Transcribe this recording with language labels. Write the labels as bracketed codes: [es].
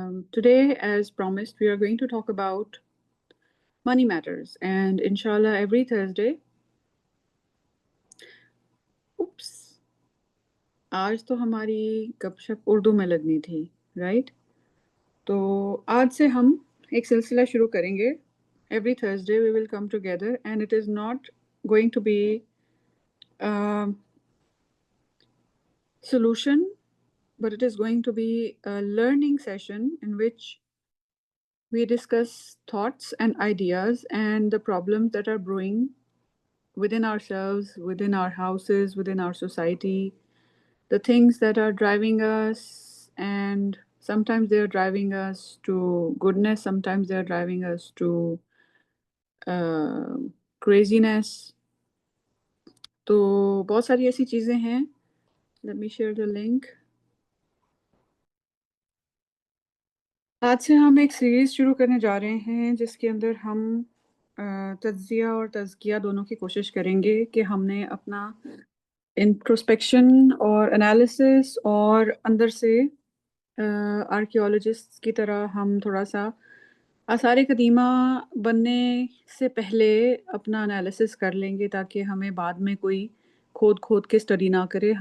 [en] Today, as promised, we are going to talk about money matters, and inshallah, every Thursday. [hi] Oops, आज तो हमारी गपशप उर्दू में लगनी थी, राइट? तो आज से हम एक सिलसिला शुरू करेंगे. [en] Every Thursday we will come together, and it is not going to be a solution, but it is going to be a learning session in which we discuss thoughts and ideas and the problems that are brewing within ourselves, within our houses, within our society, the things that are driving us, and sometimes they are driving us to goodness, sometimes they are driving us to craziness. [hi] तो बहुत सारी ऐसी चीज़ें हैं. [en] Let me share the link. [hi] आज से हम एक सीरीज़ शुरू करने जा रहे हैं जिसके अंदर हम तज्ज़िया और तज़किया दोनों की कोशिश करेंगे कि हमने अपना इंट्रोस्पेक्शन और एनालिसिस और अंदर से आर्कियोलॉजिस्ट की तरह हम थोड़ा सा आसार कदीमा बनने से पहले अपना एनालिसिस कर लेंगे ताकि हमें बाद में कोई खोद खोद के स्टडी ना करे.